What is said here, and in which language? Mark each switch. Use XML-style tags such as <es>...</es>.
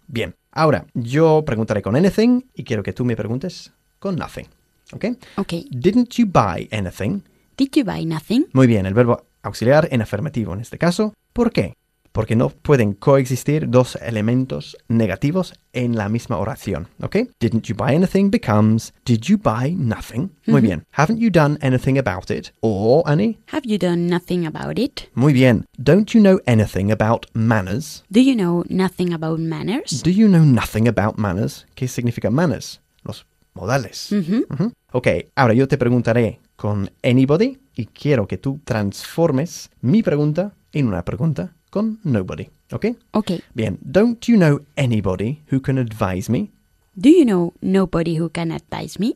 <es>Bien, ahora yo preguntaré con anything y quiero que tú me preguntes con nothing. ¿Ok? Ok.</es> <en>Didn't you buy anything? Did you buy nothing?</en> <es>Muy bien, el verbo auxiliar en afirmativo en este caso. ¿Por qué? Porque no pueden coexistir dos elementos negativos en la misma oración. ¿Ok?</es> <en>Didn't you buy anything becomes did you buy nothing?</en> <es>Muy mm-hmm. bien.</es> <en>Haven't you done anything about it? Or, Annie? Have you done nothing about it?</en> <es>Muy bien.</es> <en>Don't you know anything about manners? Do you know nothing about manners? Do you know nothing about manners?</en> <es>¿Qué significa manners? Los modales. Mm-hmm. Mm-hmm. Ok, ahora yo te preguntaré con anybody y quiero que tú transformes mi pregunta en una pregunta con nobody, ¿ok? Ok.</es> <en>Bien, don't you know anybody who can advise me? Do you know nobody who can advise me?</en>